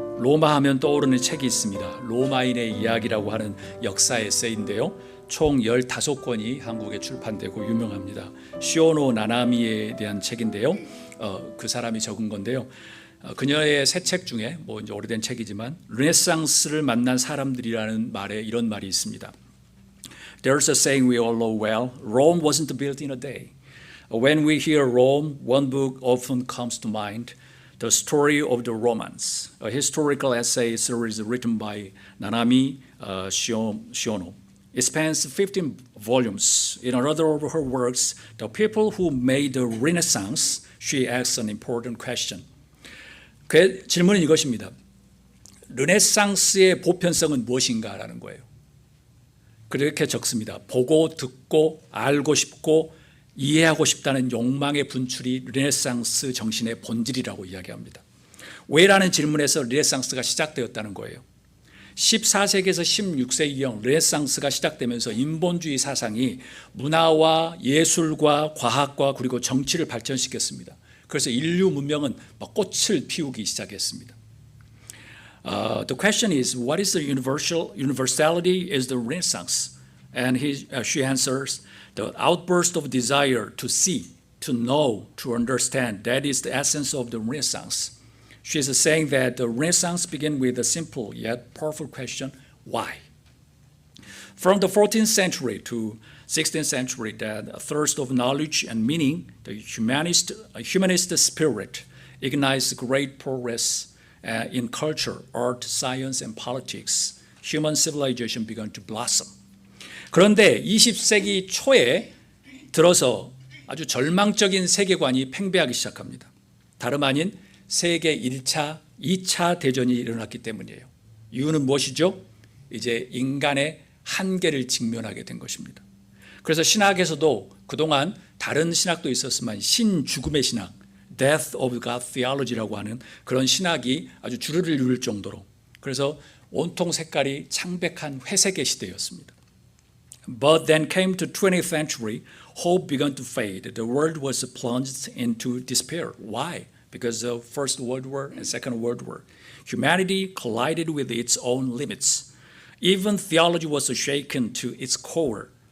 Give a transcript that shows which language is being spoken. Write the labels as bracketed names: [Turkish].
[Korean] 로마 하면 떠오르는 책이 있습니다. 로마인의 이야기라고 하는 역사 에세이인데요. 총 15권이 한국에 출판되고 유명합니다. 시오노 나나미에 대한 책인데요. 그 사람이 적은 건데요. 그녀의 새 책 중에 이제 오래된 책이지만 르네상스를 만난 사람들이라는 말에 이런 말이 있습니다. [English] There's a saying we all know well. Rome wasn't built in a day. When we hear Rome, one book often comes to mind. The Story of the Romans, a historical essay series written by Nanami Shiono. It spans 15 volumes. In another of her works, The People Who Made the Renaissance, she asks an important question. [Korean] 그 질문은 이것입니다. 르네상스의 보편성은 무엇인가라는 거예요. 그렇게 적습니다. 보고 듣고 알고 싶고 이해하고 싶다는 욕망의 분출이 르네상스 정신의 본질이라고 이야기합니다. 왜라는 질문에서 르네상스가 시작되었다는 거예요. 14세기에서 16세기경 르네상스가 시작되면서 인본주의 사상이 문화와 예술과 과학과 그리고 정치를 발전시켰습니다. 그래서 인류 문명은 꽃을 피우기 시작했습니다. [English] The question is, what is the universality is the Renaissance? And she answers, the outburst of desire to see, to know, to understand. That is the essence of the Renaissance. She is saying that the Renaissance began with a simple yet powerful question, why? From the 14th century to 16th century, that thirst of knowledge and meaning, the humanist spirit ignites great progress in culture, art, science, and politics. Human civilization began to blossom. [Korean] 그런데 20세기 초에 들어서 아주 절망적인 세계관이 팽배하기 시작합니다. 다름 아닌 세계 1차, 2차 대전이 일어났기 때문이에요. 이유는 무엇이죠? 이제 인간의 한계를 직면하게 된 것입니다. 그래서 신학에서도 그동안 다른 신학도 있었지만 신죽음의 신학, [English] Death of God Theology [Korean] 라고 하는 그런 신학이 아주 주류를 이룰 정도로, 그래서 온통 색깔이 창백한 회색의 시대였습니다. [English] But then came the 20th century, hope began to fade. The world was plunged into despair. Why? Because of First World War and Second World War. Humanity collided with its own limits. Even theology was shaken to its core.